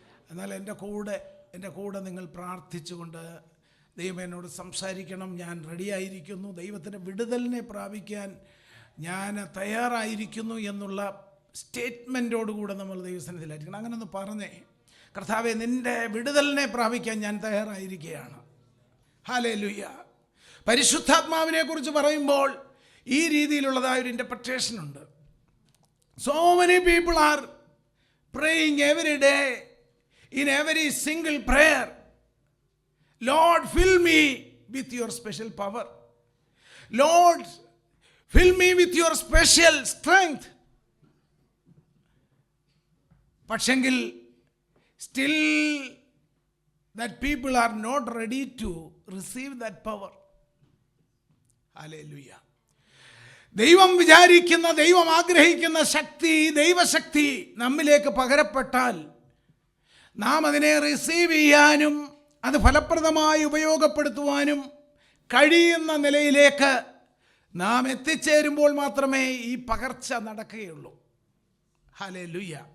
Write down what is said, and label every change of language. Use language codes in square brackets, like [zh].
[ml] എന്നാൽ എൻ്റെ കൂടെ നിങ്ങൾ പ്രാർത്ഥിച്ചുകൊണ്ട് ദൈവം എന്നോട് സംസാരിക്കണം, ഞാൻ റെഡിയായിരിക്കുന്നു, ദൈവത്തിൻ്റെ വിടുതലിനെ പ്രാപിക്കാൻ ഞാൻ തയ്യാറായിരിക്കുന്നു എന്നുള്ള സ്റ്റേറ്റ്മെൻറ്റോടുകൂടെ നമ്മൾ ദൈവസന്നിധിയിലായിരിക്കണം. അങ്ങനെ ഒന്ന് പറഞ്ഞേ, കർത്താവേ, നിൻ്റെ വിടുതലിനെ പ്രാപിക്കാൻ ഞാൻ തയ്യാറായിരിക്കുകയാണ്. ഹല്ലേലൂയ. പരിശുദ്ധാത്മാവിനെ കുറിച്ച് പറയുമ്പോൾ ഈ രീതിയിലുള്ളതായ ഒരു ഇൻ്റർപ്രിട്ടേഷൻ ഉണ്ട്. [en] So many people are praying every day in every single prayer, Lord, fill me with your special power. Lord, fill me with your special strength. [ml] പക്ഷെങ്കിൽ [en] still that people are not ready to receive that power. Hallelujah. [ml] ദൈവം വിചാരിക്കുന്ന, ദൈവം ആഗ്രഹിക്കുന്ന ശക്തി, ദൈവശക്തി നമ്മിലേക്ക് പകരപ്പെട്ടാൽ നാം അതിനെ receive ചെയ്യാനും അത് ഫലപ്രദമായി ഉപയോഗപ്പെടുത്തുവാനും കഴിയുന്ന നിലയിലേക്ക് നാം എത്തിച്ചേരുമ്പോൾ മാത്രമേ ഈ പകർച്ച നടക്കുകയുള്ളൂ. ഹല്ലേലൂയ.